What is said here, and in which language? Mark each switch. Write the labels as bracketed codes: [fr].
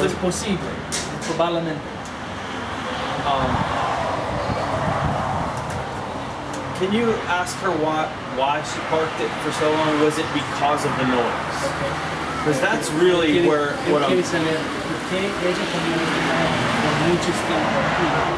[es] Es posible, probablemente. [en] Can you ask her why she parked it for so long? Was it because of the noise? Okay. Because that's really where what I'm. [es] Quiere saber por qué ella también está por mucho tiempo aquí.